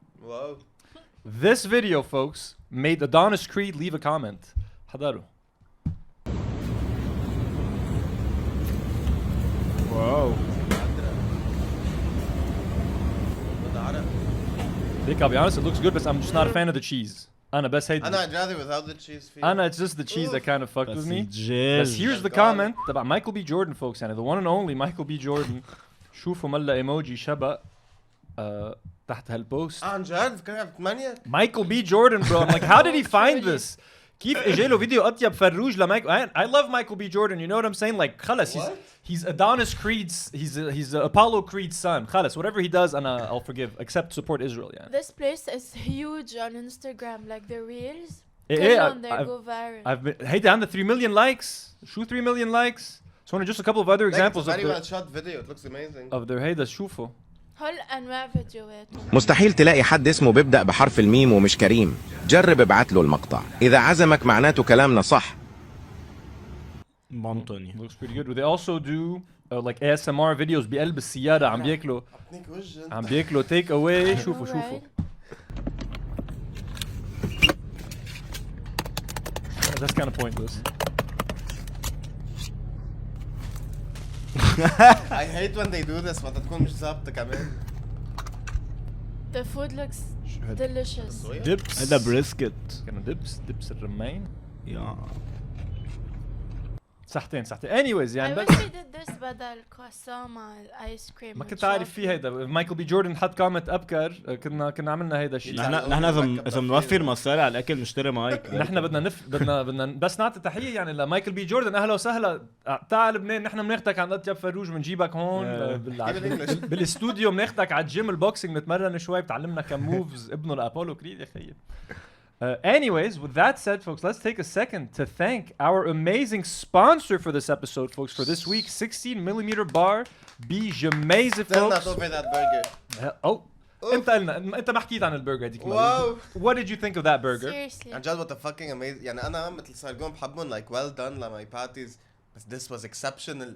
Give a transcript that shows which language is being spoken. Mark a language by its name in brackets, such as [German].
[English] Wow. This video folks made Adonis Creed leave a comment. [Arabic] حضروا. واو. [English] I'll be honest, it looks good, but I'm just not a fan of the cheese. [Arabic] أنا بس هيدا. [English] I'd rather without the cheese. It's just the cheese that kind of fucked with me. But here's the comment about Michael B. Jordan, folks. [Arabic] يعني [English] the one and only Michael B. [Arabic] Jordan. شوفوا ملا ايموجي شبه تحت هالبوست. عن جد كان 8. [English] Michael B. Jordan, bro. I'm like, how did he find this? [Arabic] كيف اجى له فيديو أطيب فروج لمايكل. [English] I love Michael B. Jordan. You know what I'm saying? Like [Arabic] خلص [English] he's Adonis Creed's he's Apollo Creed's son. [Arabic] خلص [English] whatever he does I'll forgive except support Israel [Arabic] يعني. [English] This place is huge on Instagram like the reels. [Arabic] كلهم [English] they go viral. I've been [Arabic] هيدا عنده [English] 3 million likes. [Arabic] شو [English] 3 million likes? So just a couple of other examples of very well shot video. It looks amazing. Of their [Arabic] هيدا شوفوا. هل انواع فيديوهات. مستحيل تلاقي حد اسمه بيبدأ بحرف الميم ومش كريم. جرب ابعت له المقطع. إذا عزمك معناته كلامنا صح. منطقي. [English] Looks pretty good. They also do like ASMR videos [Arabic] بقلب السيارة عم بياكلوا [English] take away. [Arabic] شوفوا. [English] That's kind of pointless. I hate when they do this but [Arabic] تكون مش ظابطة كمان. [English] The food looks delicious. Dips. [Arabic] هذا brisket. [English] Kind of dips [Arabic] الرمان. [English] Yeah. [Arabic] صحتين anyways [English] I [Arabic] يعني [English] wish we did this [Arabic] بدل [English] croissant [Arabic] مع الايس كريم ما كنت عارف فيه هيدا مايكل بي جوردن حط كومنت ابكر كنا عملنا هيدا الشيء نحن اذا بنوفر مصاري على الاكل نشتري مايك نحن بدنا بس نعطي تحيه يعني لمايكل بي جوردن اهلا وسهلا تعال لبنان نحن بناخدك عند اطيب فروج بنجيبك هون بالاستوديو بناخدك على الجيم البوكسينج نتمرن شوي بتعلمنا كم موفز ابنه لابولو كريد يا خيي. [English] Anyways, with that said, folks, let's take a second to thank our amazing sponsor for this episode, folks, for this week, 16mm bar, Gemeyze, folks. Not over that burger. [Arabic] انت ما حكيت عن البرجر هذيك المره. [English] What did you think of that burger? Seriously. [Arabic] عن جد [English] what a fucking amazing. [Arabic] يعني أنا مثل سارجون بحبهم [English] like well done like my patties. But this was exceptional.